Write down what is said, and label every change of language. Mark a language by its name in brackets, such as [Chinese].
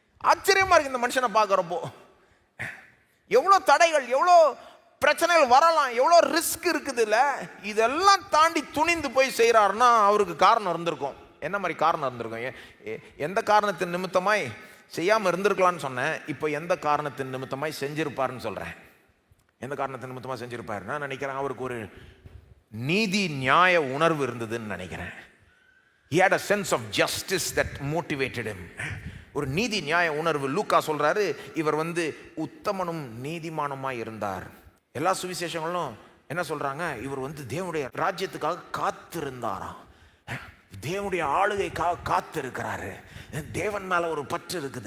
[Tamil] ஆச்சரியமா இருக்கு இந்த மனுஷனை பார்க்குறப்போ. எவ்வளோ தடைகள், எவ்வளோ பிரச்சனைகள் வரலாம், எவ்வளோ ரிஸ்க் இருக்குது இல்லை, இதெல்லாம் தாண்டி துணிந்து போய் செய்கிறாருன்னா அவருக்கு காரணம் இருந்திருக்கும். என்ன மாதிரி காரணம் இருந்திருக்கும்? எந்த காரணத்தின் நிமித்தமாய் செய்யாமல் இருந்திருக்கலான்னு சொன்னேன். இப்போ எந்த காரணத்தின் நிமித்தமாய் செஞ்சிருப்பாருன்னு சொல்கிறேன். எந்த காரணத்தின் நிமித்தமாக செஞ்சிருப்பாரு? நான் நினைக்கிறேன் அவருக்கு ஒரு நீதி நியாய உணர்வு இருந்ததுன்னு நினைக்கிறேன். [English] He had a sense of justice that motivated him. [Tamil] ஒரு நீதி நியாய உணர்வு. லூக்கா சொல்றாரு, இவர் உத்தமனும் நீதிமானுமாய் இருந்தார். எல்லா சுவிசேஷங்களும் என்ன சொல்றாங்க? இவர் தேவனுடைய ராஜ்யத்துக்காக காத்திருந்தாராம். தேவனுடைய ஆளுகைக்காக காத்திருக்கிறாரு. தேவன் மேல ஒரு பற்று இருக்குது.